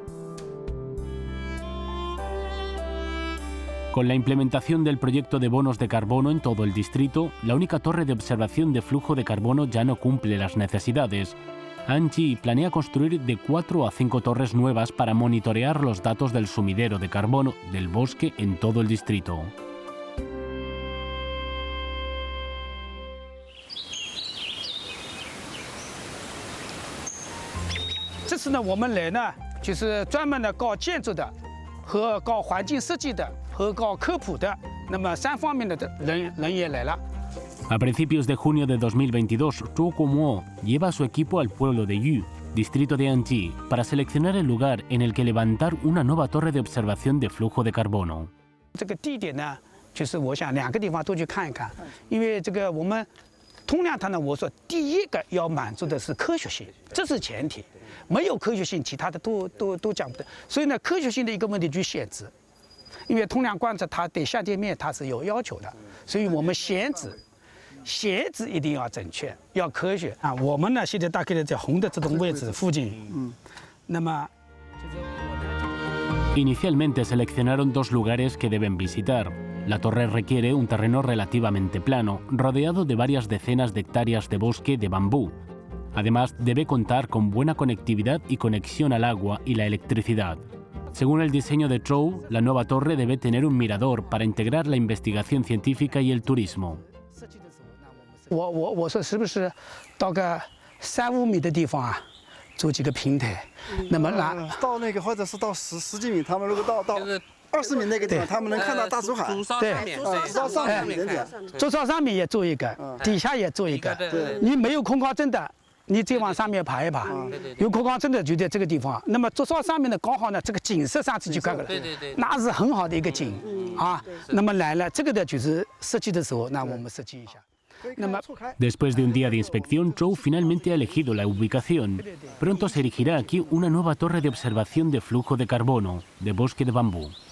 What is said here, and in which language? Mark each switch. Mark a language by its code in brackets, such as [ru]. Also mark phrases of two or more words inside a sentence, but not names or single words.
[es] Con la implementación del proyecto de bonos de carbono en todo el distrito, la única torre de observación de flujo de carbono ya no cumple las necesidades. Anji planea construir de 4 a 5 torres nuevas para monitorear los datos del sumidero de carbono del bosque en todo el distrito. [zh] 这次呢，我们来呢，就是专门的搞建筑的，和搞环境设计的，和搞科普的，那么3方面的人也来了。 [es] A principios de junio de 2022, Zhou Guomo lleva a su equipo al pueblo de Yu, distrito de Anji, para seleccionar el lugar en el que levantar una nueva torre de observación de flujo de carbono. [zh] 这个地点呢，就是我想2个地方都去看一看，因为这个我们通量它呢，我说第一个要满足的是科学性，这是前提，没有科学性，其他的都讲不得。所以呢，科学性的一个问题就是限制，因为通量观测它对下界面它是有要求的，所以我们限制一定要准确，要科学啊。我们呢现在大概在红的这种位置附近，那么。 [es] Inicialmente seleccionaron 2 lugares que deben visitar. La torre requiere un terreno relativamente plano, rodeado de varias decenas de hectáreas de bosque de bambú. Además, debe contar con buena conectividad y conexión al agua y la electricidad. Según el diseño de Zhou, la nueva torre debe tener un mirador para integrar la investigación científica y el turismo. [zh] 我说是不是到个3、5米的地方啊，做几个平台，那么到那个或者是到10几米，他们如果到20米那个地方，他们能看到大竹海。对，竹梢上面点，竹梢上面也做一个，底下也做一个。你没有空旷证的，你再往上面爬一爬；有空旷证的就在这个地方。那么竹梢上面呢，刚好呢，这个景色上去就看了，那是很好的一个景啊。那么来了，这个的就是设计的时候，那我们设计一下。 [es] Después de un día de inspección, Zhou finalmente ha elegido la ubicación. Pronto se erigirá aquí una nueva torre de observación de flujo de carbono, de bosque de bambú.